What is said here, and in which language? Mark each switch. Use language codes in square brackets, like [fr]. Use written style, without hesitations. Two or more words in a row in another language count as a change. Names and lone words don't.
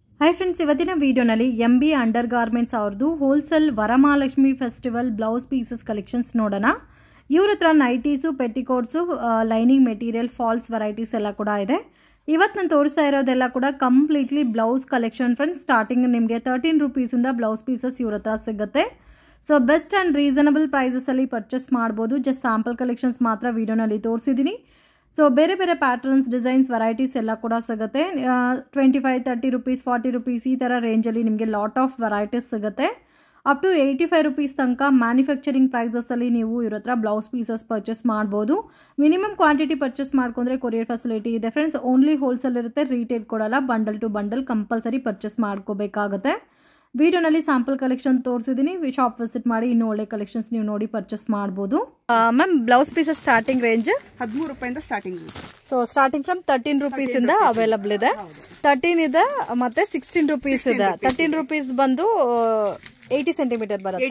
[en] Hi friends [kn] ಇವತ್ತಿನ ವೀಡಿಯೋನಲ್ಲಿ MB ಅಂಡರ್ ಗಾರ್ಮೆಂಟ್ಸ್ ಅವರದು ಹೋಲ್‌ಸೇಲ್ ವರಮಹಾಲಕ್ಷ್ಮಿ [en] festival blouse pieces collections [kn] ನೋಡೋಣ ಇವರ ಹತ್ರ [en] nighties petticoats lining material falls varieties [kn] ಎಲ್ಲ ಕೂಡ ಇದೆ ಇವತ್ತು ನಾನು ತೋರಿಸ್ತಾ ಇರೋದೆಲ್ಲ ಕೂಡ [en] completely blouse collection friends starting [kn] ನಿಮಗೆ 13 ರೂಪೀಸ್ ಇಂದ ಬ್ಲೌಸ್ ಪೀಸಸ್ ಇವರ ಹತ್ರ ಸಿಗುತ್ತೆ [en] so best and reasonable prices [kn] ಅಲ್ಲಿ ಪರ್ಚೇಸ್ ಮಾಡಬಹುದು [en] just sample collections [kn] ಮಾತ್ರ ವಿಡಿಯೋನಲ್ಲಿ ತೋರಿಸಿದೀನಿ ಸೊ ಬೇರೆ ಬೇರೆ [en] patterns designs varieties [kn] ಎಲ್ಲ ಕೂಡ ಸಿಗುತ್ತೆ 25 30 ರೂಪೀಸ್ 40 ರೂಪೀಸ್ ಈ ತರ ರೇಂಜ್ ಅಲ್ಲಿ ನಿಮಗೆ [en] lot of varieties [kn] ಸಿಗುತ್ತೆ [en] up to 85 rupees [kn] ತನಕ [en] manufacturing prices [kn] ಅಲ್ಲಿ ನೀವು ಇವರ ಹತ್ರ [en] blouse pieces purchase [kn] ಮಾಡಬಹುದು [en] minimum quantity purchase [kn] ಮಾಡ್ಕೊಂಡ್ರೆ [en] courier facility [kn] ಇದೆ [en] friends only wholesale [kn] ಇರುತ್ತೆ ರಿಟೇಲ್ ಕೊಡಲ್ಲ [en] bundle to bundle compulsory purchase [kn] ಮಾಡ್ಕೋಬೇಕಾಗುತ್ತೆ ವಿಡಿಯೋನಲ್ಲಿ [en] sample collection [kn] ತೋರಿಸಿದೀನಿ [en] shop visit [kn] ಮಾಡಿ ಇನ್ನು ಒಳ್ಳೆ ಕಲೆಕ್ಷನ್ಸ್ ನೀವು ನೋಡಿ ಪರ್ಚೇಸ್ ಮಾಡಬಹುದು [en] ma'am blouse pieces starting range [kn] 13 ರೂಪಾಯಿಂದ [en] starting so starting from [kn] 13 ರೂಪೀಸ್ ಇಂದ ಅವೈಲಬಲ್ ಇದೆ 13 ಇದೆ ಮತ್ತೆ 16 ರೂಪೀಸ್ ಇದೆ 13 ರೂಪೀಸ್ ಬಂದು 80 ಸೆಂಟಿಮೀಟರ್ ಬರುತ್ತೆ